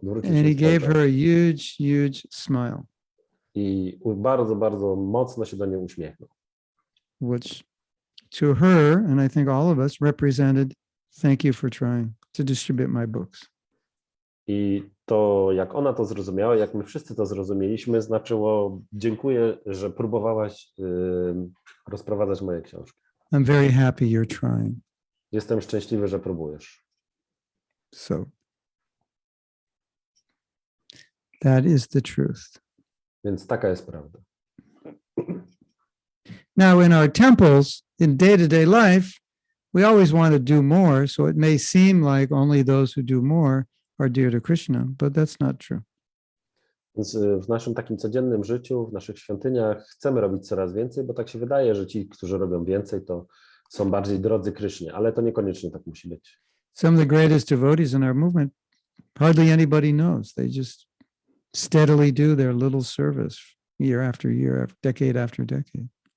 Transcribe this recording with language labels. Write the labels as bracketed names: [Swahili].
[English] And he gave her a huge, huge smile. [Polish] I bardzo, bardzo mocno się do niej uśmiechnął. [English] Which to her, and I think all of us, represented, thank you for trying to distribute my books. [Polish] I to, jak ona to zrozumiała, jak my wszyscy to zrozumieliśmy, znaczyło, dziękuję, że próbowałaś rozprowadzać moje książki. [English] I'm very happy you're trying. [Polish] Jestem szczęśliwy, że próbujesz. [English] So that is the truth. [Polish] Więc taka jest prawda. [English] Now, in our temples, in day-to-day life, we always want to do more, so it may seem like only those who do more are dear to Krishna, but that's not true. [Polish] Więc w naszym takim codziennym życiu, w naszych świątyniach chcemy robić coraz więcej, bo tak się wydaje, że ci, którzy robią więcej, to są bardziej drodzy Krysznie, ale to niekoniecznie tak musi być. [English] Some of the greatest devotees in our movement, hardly anybody knows. They just steadily do their little service year after year, decade after decade.